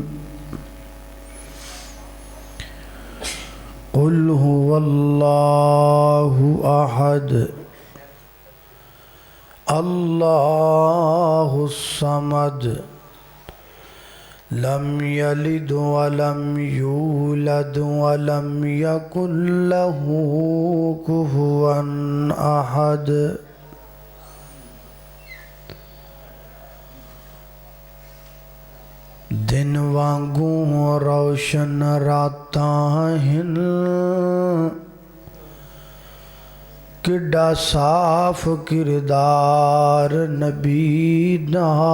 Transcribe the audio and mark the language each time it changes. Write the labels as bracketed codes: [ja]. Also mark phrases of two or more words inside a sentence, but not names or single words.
[ar] قل هو الله أحد الله الصمد لم يلد ولم يولد ولم يكن له كفوا أحد. [pa] دن وانگو روشن راتاں ہن، کڈا صاف کردار نبی دا.